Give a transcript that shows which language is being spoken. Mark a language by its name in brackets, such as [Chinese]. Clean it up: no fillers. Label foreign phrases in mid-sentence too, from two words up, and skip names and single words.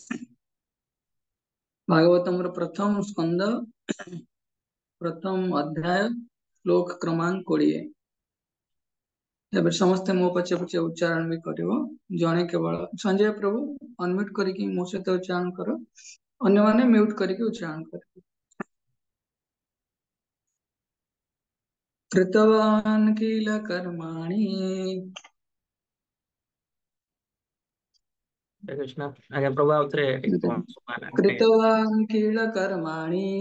[Odia] ଭାଗବତମର ପ୍ରଥମ ସ୍କନ୍ଦ ପ୍ରଥମ ଅଧ୍ୟାୟ ଶ୍ଲୋକ କ୍ରମାଙ୍କ 20। ଏବେ ସମସ୍ତେ ମୋ ପଛେ ପଛେ ଉଚ୍ଚାରଣ ବି କରିବ। ଜଣେ କେବଳ ସଞ୍ଜୟ ପ୍ରଭୁ ଅନମ୍ୟୁଟ କରିକି ମୋ ସହିତ ଉଚ୍ଚାରଣ କର, ଅନ୍ୟମାନେ ମ୍ୟୁଟ କରିକି ଉଚ୍ଚାରଣ କରିବେ। [Sanskrit] कृतवान् किल कर्माणि कृष्ण। [Odia] ଆଜ୍ଞା ପ୍ରଭୁ ଆଉଥରେ [Sanskrit] कृतवान् किल कर्माणि